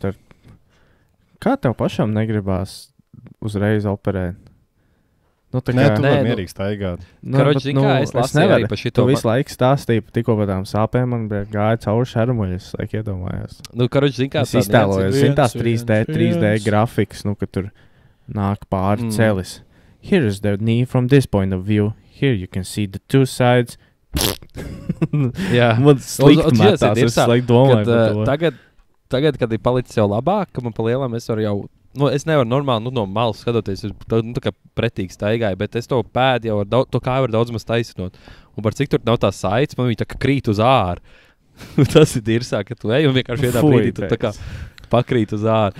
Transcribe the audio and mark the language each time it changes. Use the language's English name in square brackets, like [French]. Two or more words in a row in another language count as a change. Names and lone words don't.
[Latvian] Kā tev pašam negribās uzreiz operēt? Tu vari mierīgi staigāt. Karoči, es lasīju arī par šito. Tu visu laiku stāstīji tikko par tām sāpēm, man gāja cauri šermuļi, es laiku iedomājos. Karoči, es iztēlojos, tās 3D grafikas, ka tur nāk pāri celis. [English] Here is the knee from this point of view. Here you can see the two sides. [Latvian] Jā, man slikti metās, es laiku domāju par to. Tagad, kad ir palicis jau labāk, ka man pa lielam es varu jau, es nevaru normāli, no malas skatoties, tā kā pretīgi staigāju, bet es to pēdu jau to kā var daudz maz taisinot. Un par cik tur nav tā saites, man viņa tā kā krīt uz āru. Tas ir dirsā, ka tu ej un vienkārši vienā brīdī tu tā kā pakrīt uz āru.